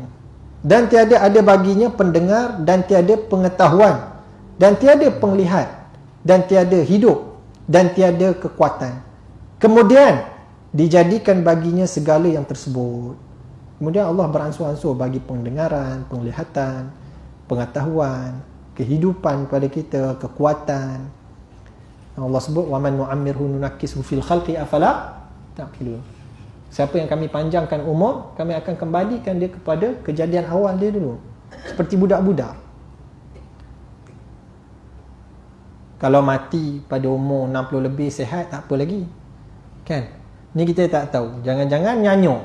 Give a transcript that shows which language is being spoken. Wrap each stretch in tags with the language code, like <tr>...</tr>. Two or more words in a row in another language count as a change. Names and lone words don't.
<ms>Dan tiada ada baginya pendengar dan tiada pengetahuan dan tiada penglihat dan tiada hidup dan tiada kekuatan. Kemudian dijadikan baginya segala yang tersebut. Kemudian Allah beransur-ansur bagi pendengaran, penglihatan, pengetahuan, kehidupan kepada kita, kekuatan. Allah sebut</ms> <ar>ومن نعمره ننكسه في الخلق أفلا تعقلون.</ar> <ms>Siapa yang kami panjangkan umur, kami akan kembalikan dia kepada kejadian awal dia dulu. Seperti budak-budak. Kalau mati pada umur 60 lebih sihat, tak apa lagi. Kan? Ni kita tak tahu. Jangan-jangan nyanyuk.</ms>